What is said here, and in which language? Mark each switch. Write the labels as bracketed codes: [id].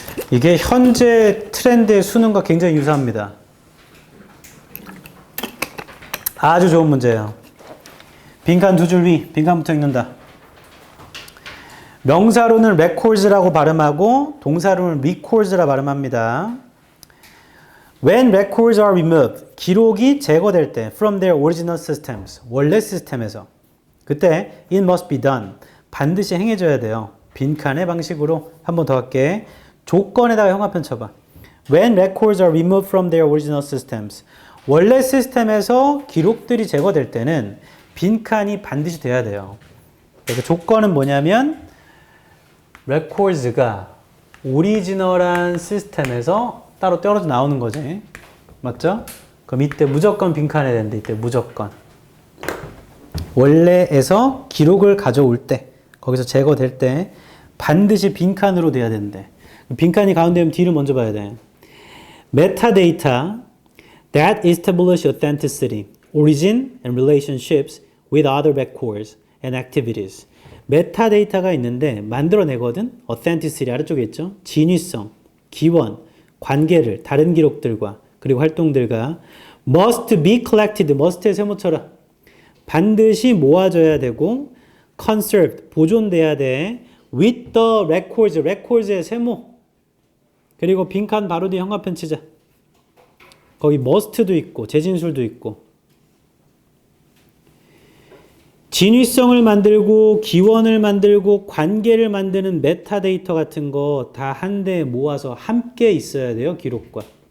[ko] 이게 현재 트렌드의 수능과 굉장히 유사합니다. 아주 좋은 문제예요. 빈칸 2줄 위, 빈칸부터 읽는다. 명사로는 records라고 발음하고 동사로는 records라 발음합니다. [en] When records are removed, [ko] 기록이 제거될 때 [en] from their original systems, [ko] 원래 시스템에서 그때 [en] it must be done, [ko] 반드시 행해져야 돼요. 빈칸의 방식으로 한 번 더 할게. 조건에다가 형광펜 쳐봐. [en] When records are removed from their original systems, [ko] 원래 시스템에서 기록들이 제거될 때는 빈칸이 반드시 돼야 돼요. 그래서 조건은 뭐냐면 records가 오리지널한 시스템에서 따로 떨어져 나오는 거지. 맞죠? 그럼 이때 무조건 빈칸에 된다. 이때 무조건. 원래에서 기록을 가져올 때, 거기서 제거될 때 반드시 빈칸으로 돼야 된대. 빈칸이 가운데면 D를 먼저 봐야 돼. [en] Metadata that establish authenticity, origin and relationships with other records and activities. [ko] 메타데이터가 있는데 만들어내거든. authenticity 아래쪽에 있죠. 진위성, 기원, 관계를 다른 기록들과 그리고 활동들과 [en] must be collected, [ko] must의 세모처럼 반드시 모아져야 되고 conserved, 보존돼야 돼. [en] with the records, records의 세모. [ko] 그리고 빈칸 바로 뒤에 형광펜 치자. 거기 must도 있고 재진술도 있고 진위성을 만들고 기원을 만들고 관계를 만드는 메타데이터 같은 거 다 한데 모아서 함께 있어야 돼요. 기록과.